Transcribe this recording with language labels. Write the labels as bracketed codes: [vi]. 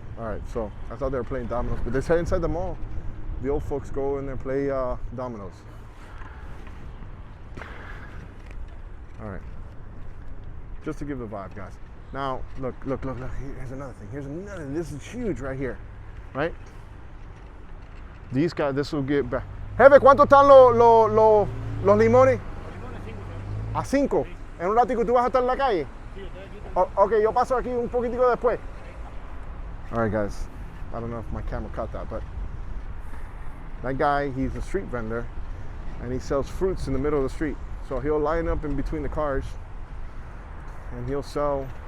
[en] All right, so I thought they were playing dominoes, but they say inside the mall, the old folks go in there and play dominoes. All right, just to give the vibe, guys. Now, look. Here's another thing. This is huge right here, right? These guys, this will get back. [es] Jefe, ¿cuánto están los limones? A 5. En un ratico tú vas a estar en la calle. Ok, yo paso aquí un poquitico después. [en] All right, guys. I don't know if my camera caught that, but that guy, he's a street vendor, and he sells fruits in the middle of the street. So he'll line up in between the cars, and he'll sell